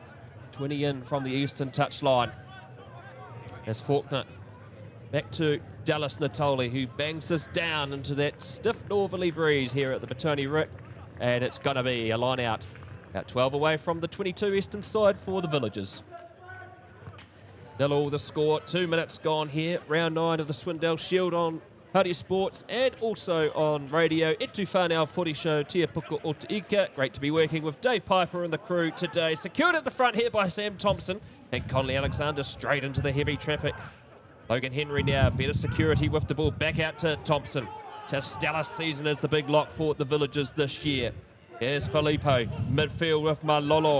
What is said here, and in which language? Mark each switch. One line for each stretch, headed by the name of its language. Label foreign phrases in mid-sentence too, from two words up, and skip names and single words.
English: 20 in from the eastern touchline. As Faulkner back to Dallas Natoli, who bangs this down into that stiff northerly breeze here at the Petone Rick. And it's going to be a line out. About 12 away from the 22 eastern side for the Villagers. 0-0 the score. 2 minutes gone here. Round 9 of the Swindale Shield on Huddy Sports and also on radio.
Māori: E tu whanau
English: footy show Tia Puka o Te Ika. Great to be working with Dave Piper and the crew today. Secured at the front here by Sam Thompson. And Conley Alexander straight into the heavy traffic. Logan Henry now, better security with the ball. Back out to Thompson. It's a stellar season as the big lock for the Villagers this year. Here's Filippo. Midfield with Malolo.